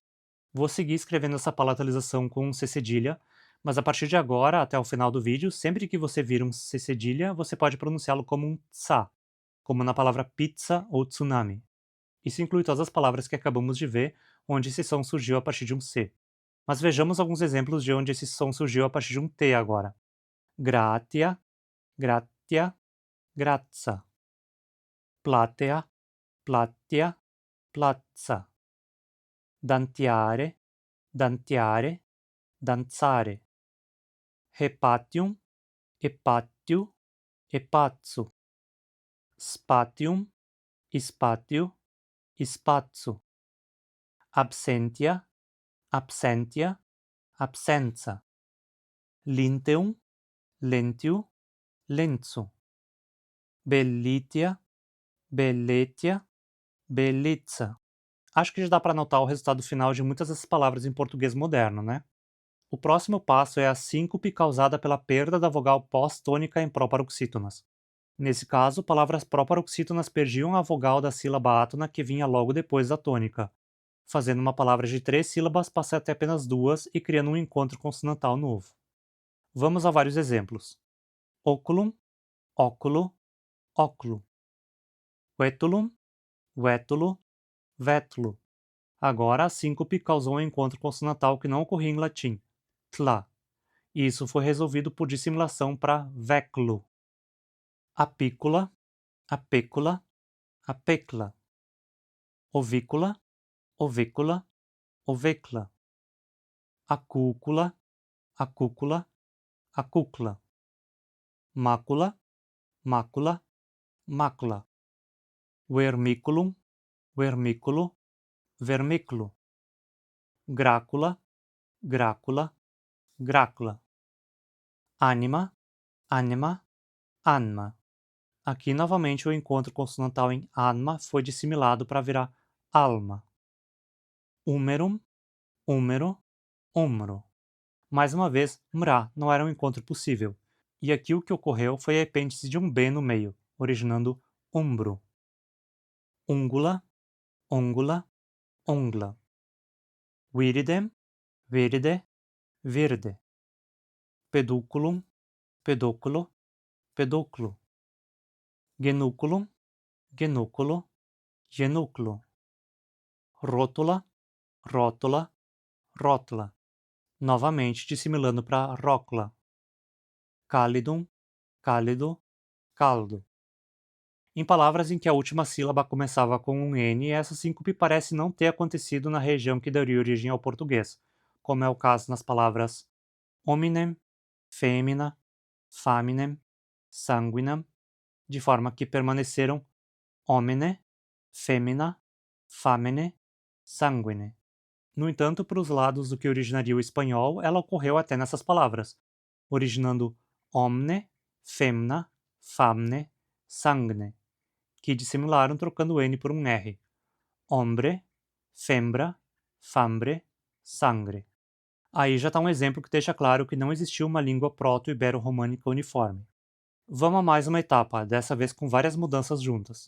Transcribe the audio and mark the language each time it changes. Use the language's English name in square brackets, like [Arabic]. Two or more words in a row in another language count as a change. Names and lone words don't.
[Portuguese] Vou seguir escrevendo essa palatalização com um C cedilha, mas a partir de agora, até o final do vídeo, sempre que você vir um C cedilha, você pode pronunciá-lo como um tsa, como na palavra pizza ou tsunami. Isso inclui todas as palavras que acabamos de ver, onde esse som surgiu a partir de um C. Mas vejamos alguns exemplos de onde esse som surgiu a partir de um T agora. [Latin] Gratia, gratia, grazza. Platea, platia, platza. Dantiare, dantiare, danzare. Hepatium, hepatio, hepatsu. Spatium, spatio, spatsu. Absentia, absentia, absenza. Linteum, lentiu, lenzu. Bellitia, belletia, bellizza. [Portuguese] Acho que já dá para notar o resultado final de muitas dessas palavras em português moderno, né? O próximo passo é a síncope causada pela perda da vogal pós-tônica em proparoxítonas. Nesse caso, palavras proparoxítonas perdiam a vogal da sílaba átona que vinha logo depois da tônica, fazendo uma palavra de 3 sílabas passar até apenas 2 e criando um encontro consonantal novo. Vamos a vários exemplos. [Latin] Oculum, óculo, óculo. Vetulum, vétulo, vétulo. [Portuguese] Agora a síncope causou um encontro consonantal que não ocorria em latim, tla, e isso foi resolvido por dissimilação para veclo. [Latin] Apícola, apécula, apécla. Ovícola, ovícola, ovecla. Acúcula, acúcula, acúcula. Mácula, mácula, mácula. Vermiculum, vermículo, vermículo. Grácula, grácula, grácula. Ânima, ânima, anma. [Portuguese] Aqui novamente o encontro consonantal em anma foi dissimilado para virar alma. [Latin] Húmerum, húmero, húmero. [Portuguese] Mais uma vez, mra não era um encontro possível, e aqui o que ocorreu foi a epêndice de um B no meio, originando umbro. [Latin] Ungula, ungula, ungla. Viridem, viride, virde. Pedúculum, pedúculo, pedúculo. Genúculum, genúculo, genúculo. Rótula, rótula, rótula. [Portuguese] Novamente dissimilando para rócula. [Latin] Cálidum, cálido, caldo. [Portuguese] Em palavras em que a última sílaba começava com um N, essa síncope parece não ter acontecido na região que daria origem ao português, como é o caso nas palavras [Latin] hominem, femina, faminem, sanguinem, de forma que permaneceram homine, femina, famine, sanguine. [Portuguese] No entanto, para os lados do que originaria o espanhol, ela ocorreu até nessas palavras, [Latin] originando omne, femna, famne, sangne, [Portuguese] que dissimularam trocando o N por um R. [Spanish] Hombre, fembra, fambre, sangre. [Portuguese] Aí já está um exemplo que deixa claro que não existiu uma língua proto-ibero-românica uniforme. Vamos a mais uma etapa, dessa vez com várias mudanças juntas.